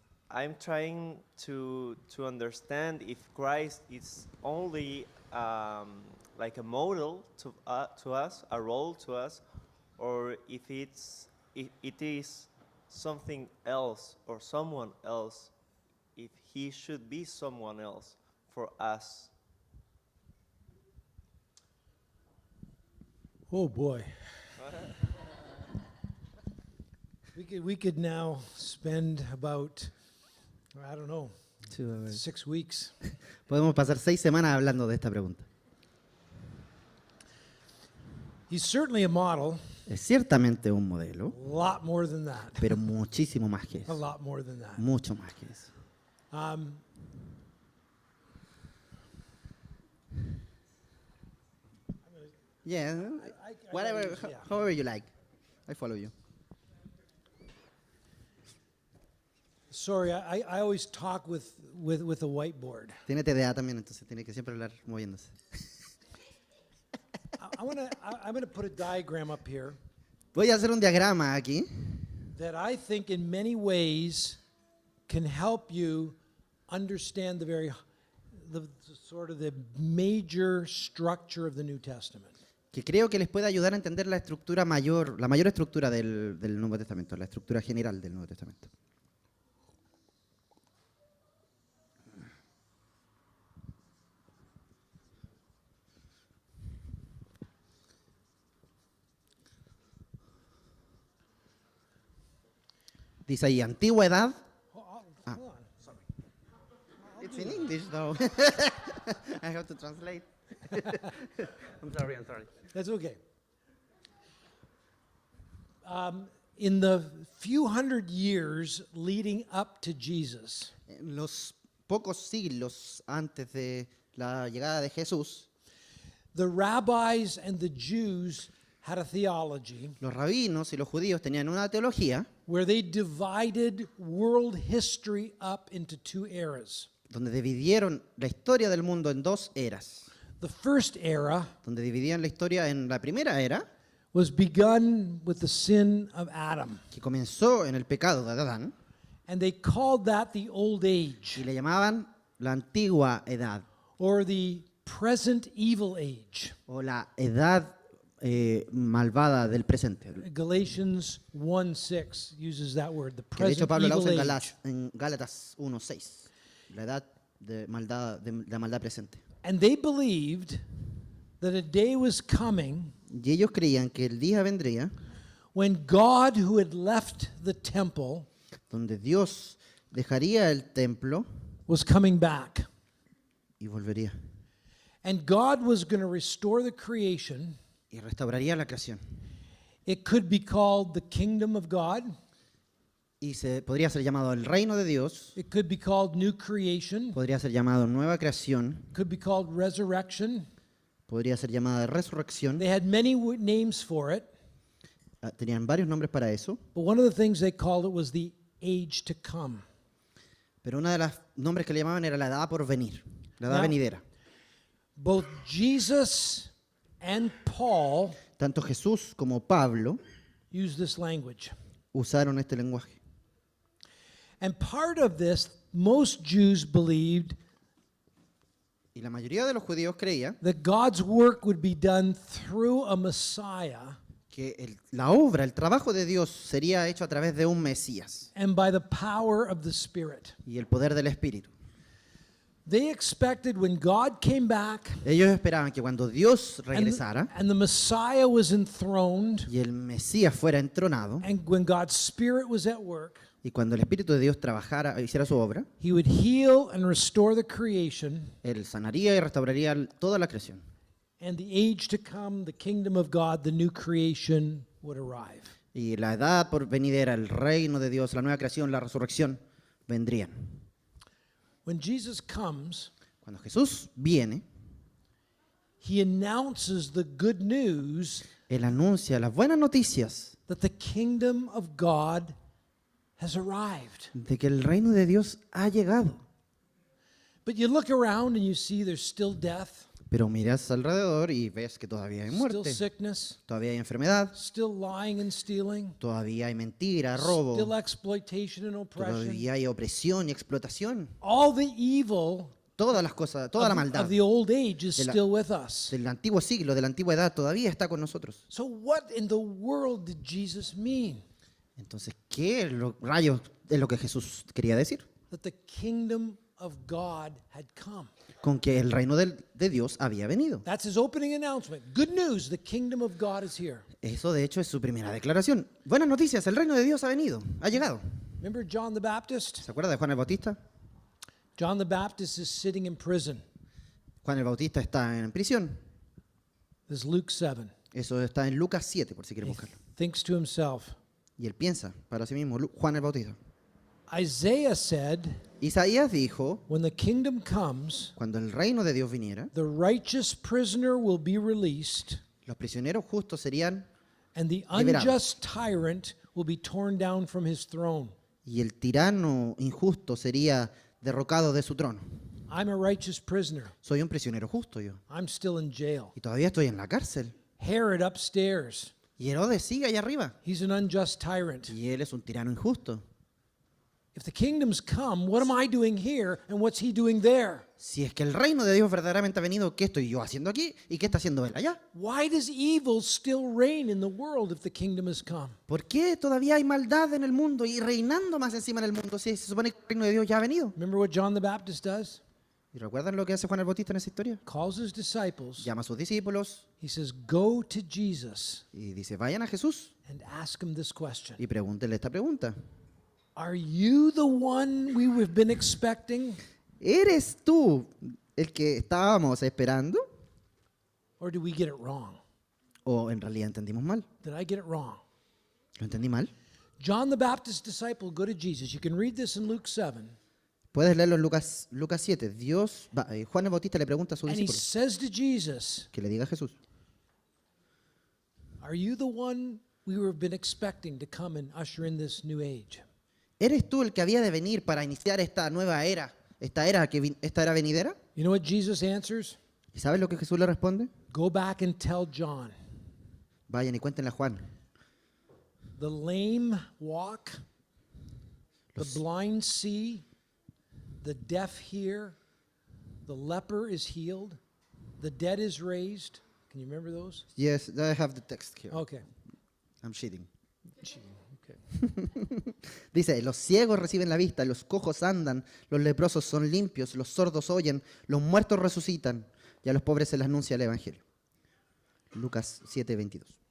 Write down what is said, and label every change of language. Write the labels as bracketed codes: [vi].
[en] I'm trying to understand if Christ is only like a model to us, a role to us, or if it is something else or someone else, if he should be someone else for us. Oh boy. We could now spend about, I don't know, 6 weeks. [es] Podemos pasar 6 semanas hablando de esta pregunta. [en] He's certainly a model, [es] Es ciertamente un modelo, [en] a lot more than that. [es] pero muchísimo más que [en] A [es] eso. [en] lot more than that. [es] Mucho más que eso. [en] Yeah, whatever, yeah. however you like. I follow you. Sorry, I always talk with a whiteboard. [es] Tiene TDA también, entonces tiene que siempre hablar moviéndose. [en] I'm gonna put a diagram up here [es] Voy a hacer un diagrama aquí [en] that I think in many ways can help you understand the sort of the major structure of the New Testament. [es] que creo que les puede ayudar a entender la estructura mayor, la mayor estructura del Nuevo Testamento, la estructura general del Nuevo Testamento. Dice ahí, antigüedad. [en] Hold on. Sorry. It's in English though. I have to translate. I'm sorry. That's okay. In the few hundred years leading up to Jesus, [es] En los pocos siglos antes de la llegada de Jesús, [en] the rabbis and the Jews had a theology [es] los rabinos y los judíos tenían una teología [en] where they divided world history up into 2 eras. [es] donde dividieron la historia del mundo en 2 eras. [en] The first era [es] Donde dividían la historia en la primera era, [en] was begun with the sin of Adam, [es] que comenzó en el pecado de Adán, [en] and they called that the old age [es] y le llamaban la antigua edad, [en] or the present evil age. [es] o la edad malvada del presente. [en] Galatians 1:6 uses that word, the [es] Que de hecho [en] present [es] Pablo la [en] evil [es] usa [en] age. [es] en Gálatas 1:6, la edad de la maldad presente. [en] And they believed that a day was coming [es] Y ellos creían que el día vendría [en] when God, who had left the temple, [es] donde Dios dejaría el templo [en] was coming back. [es] y volvería [en] And God was going to restore the creation. [es] y restauraría la creación. [en] It could be called the kingdom of God. [es] Y podría ser llamado el reino de Dios, [en] It could be called new creation. [es] podría ser llamado nueva creación, [en] It could be called resurrection. [es] podría ser llamada resurrección. [en] They had many names for it. [es] Tenían varios nombres para eso, [en] but one of the things they called it was the age to come. [es] pero uno de los nombres que le llamaban era la edad por venir, la edad [en] Now- [es] venidera. [en] Both Jesus and Paul [es] Tanto Jesús como Pablo [en] used this language. [es] usaron este lenguaje. [en] And part of this, most Jews believed [es] Y la mayoría de los judíos creía [en] that God's work would be done through a Messiah [es] que la obra, el trabajo de Dios sería hecho a través de un Mesías [en] and by the power of the Spirit. [es] y el poder del Espíritu. [en] They expected when God came back [es] Ellos esperaban que cuando Dios [en] and [es] regresara [en] the Messiah was enthroned, [es] y el Mesías fuera entronado [en] and when God's Spirit was at work, [es] y cuando el Espíritu de Dios trabajara, hiciera su obra, [en] He would heal and restore the creation, [es] Él sanaría y restauraría toda la creación. [en] and the age to come, the kingdom of God, the new creation would arrive. [es] Y la edad por venidera, el reino de Dios, la nueva creación, la resurrección, vendrían. [en] When Jesus comes, [es] Cuando Jesús viene, [en] He announces the good news [es] Él anuncia las buenas noticias [en] that the kingdom of God has arrived. [es] de que el reino de Dios ha llegado. [en] But you look around and you see there's still death, [es] Pero miras alrededor y ves que todavía hay [en] still [es] muerte, [en] sickness, [es] todavía hay enfermedad, [en] still lying and stealing, [es] todavía hay mentira, [en] still [es] robo, [en] exploitation and oppression. [es] todavía hay opresión y explotación. [en] All the evil [es] Todas las cosas, toda la [en] of [es] maldad [en] the old age is [es] de la- [en] still with us. [es] del antiguo siglo, de la antigua edad, todavía está con nosotros. [en] So what in the world did Jesus mean? [es] Entonces, ¿qué rayos es lo que Jesús quería decir? [en] That the kingdom of God had come. [es] Con que el reino de Dios había venido. [en] That's his opening announcement. Good news, the kingdom of God is here. [es] Eso, de hecho, es su primera declaración. Buenas noticias, el reino de Dios ha venido, ha llegado. [en] Remember John the Baptist? [es] ¿Se acuerda de Juan el Bautista? [en] John the Baptist is sitting in prison. [es] Juan el Bautista está en prisión. [en] This is Luke 7. [es] Eso está en Lucas 7, por si quiere [en] He [es] buscarlo. [en] thinks to himself. [es] Y él piensa para sí mismo, Juan el Bautista. [en] Isaiah said, [es] Isaías dijo, [en] when the kingdom comes, [es] cuando el reino de Dios viniera, [en] the righteous prisoner will be released, [es] los prisioneros justos serían, [en] and the [es] liberados. [en] unjust tyrant will be torn down from his throne. [es] y el tirano injusto sería derrocado de su trono. [en] I'm a righteous prisoner. [es] Soy un prisionero justo yo. [en] I'm still in jail. [es] Y todavía estoy en la cárcel. [en] Herod upstairs. [es] Y Herodes sigue allá arriba. [en] He's an unjust tyrant. [es] Y él es un tirano injusto. [en] If the kingdom's come, what am I doing here and what's he doing there? [es] Si es que el reino de Dios verdaderamente ha venido, ¿qué estoy yo haciendo aquí? ¿Y qué está haciendo él allá? [en] Why does evil still reign in the world if the kingdom has come? [es] ¿Por qué todavía hay maldad en el mundo y reinando más encima del mundo si se supone que el reino de Dios ya ha venido? [en] Remember what John the Baptist does? [es] ¿Y recuerdan lo que hace Juan el Bautista en esa historia? [en] Calls his disciples. [es] Llama a sus discípulos [en] He says, go to Jesus [es] y dice, vayan a Jesús [en] and ask him this question. [es] y pregúntenle esta pregunta. [en] Are you the one we've been expecting? [es] ¿Eres tú el que estábamos esperando? [en] Or did we get it wrong? [es] ¿O en realidad entendimos mal? [en] Did I get it wrong? [es] ¿Lo entendí mal? [en] John the Baptist's disciple go to Jesus. You can read this in Luke 7. [es] Puedes leerlo en Lucas 7. Juan el Bautista le pregunta a sus [en] And he [es] discípulos [en] says to Jesus, [es] que le diga a Jesús, [en] are you the one we've been expecting to come and usher in this new age? [es] ¿eres tú el que había de venir para iniciar esta nueva era, esta era venidera? [en] You know what Jesus answers? [es] ¿Y sabes lo que Jesús le responde? [en] Go back and tell John. [es] Vayan y cuéntenle a Juan. [en] The lame walk, the blind see, the deaf hear, the leper is healed, the dead is raised. Can you remember those? Yes, I have the text here. Okay. I'm cheating. Okay. [es] Dice, los ciegos reciben la vista, los cojos andan, los leprosos son limpios, los sordos oyen, los muertos resucitan y a los pobres se les anuncia el Evangelio. Lucas 7:22.